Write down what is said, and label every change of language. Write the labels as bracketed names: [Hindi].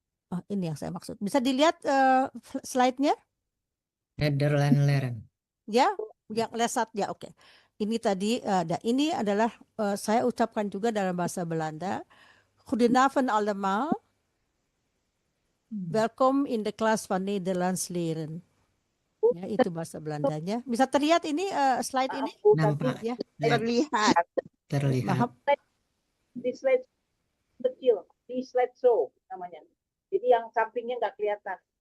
[Indonesian] Oh, ini yang saya maksud. Bisa dilihat slide-nya? [Dutch] Nederland. [Indonesian] Ya, yang lesat ya, oke. Ini tadi ini adalah saya ucapkan juga dalam bahasa Belanda. [Dutch] Goedenavond allemaal. Welkom [English] in the class [Dutch] van Nederlands leren. [Indonesian] Ya, itu bahasa Belandanya. Bisa terlihat ini slide ini? Nampak. Ya, Terlihat. Maaf. Di slide kecil, di slide show namanya. Jadi yang sampingnya nggak kelihatan.